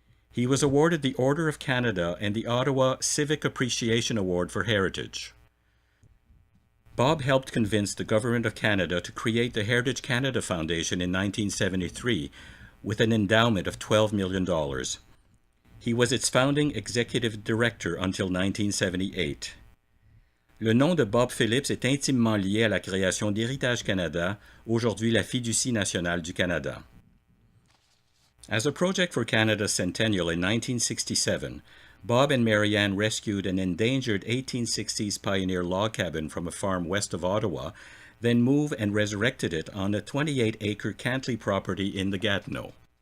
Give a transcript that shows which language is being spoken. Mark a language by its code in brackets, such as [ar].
[en] He was awarded the Order of Canada and the Ottawa Civic Appreciation Award for Heritage. Bob helped convince the Government of Canada to create the Heritage Canada Foundation in 1973 with an endowment of $12 million. He was its founding executive director until 1978. [fr] Le nom de Bob Phillips est intimement lié à la création d'Héritage Canada, aujourd'hui la fiducie nationale du Canada. [en] As a project for Canada's centennial in 1967, Bob and Marianne rescued an endangered 1860s pioneer log cabin from a farm west of Ottawa, then moved and resurrected it on a 28-acre Cantley property in the Gatineau.